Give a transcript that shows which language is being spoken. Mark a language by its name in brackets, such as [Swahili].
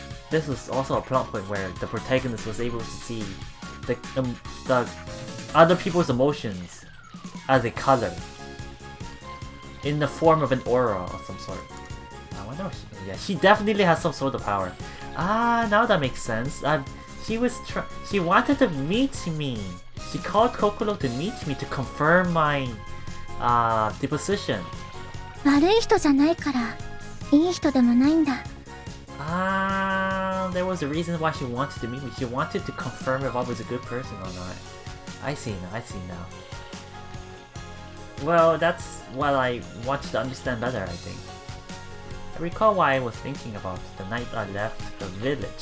[English] This was also a plot point where the protagonist was able to see the other people's emotions as a color in the form of an aura of some sort. I wonder if she definitely has some sort of power. Ah, now that makes sense. She wanted to meet me. She called Kokoro to meet me to confirm my deposition. [Japanese] 悪い人じゃないからいい人でもないんだ。 [English] Ah, there was a reason why she wanted to meet me. She wanted to confirm if I was a good person or not. I see now. Well, that's what I wanted to understand better, I think. I recall why I was thinking about the night I left the village.